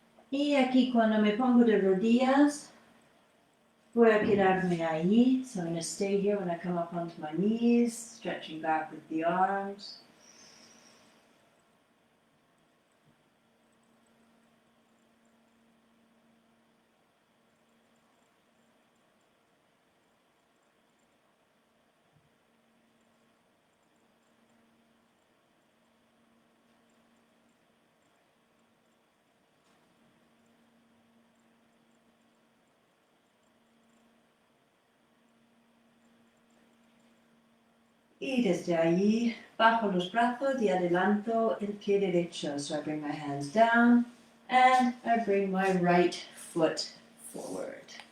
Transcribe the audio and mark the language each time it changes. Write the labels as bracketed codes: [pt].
[es] Y aquí cuando me pongo de rodillas, voy a quedarme ahí. [en] So I'm going to stay here when I come up onto my knees, stretching back with the arms. [es] Y desde allí bajo los brazos y adelanto el pie derecho. [en] So I bring my hands down and I bring my right foot forward.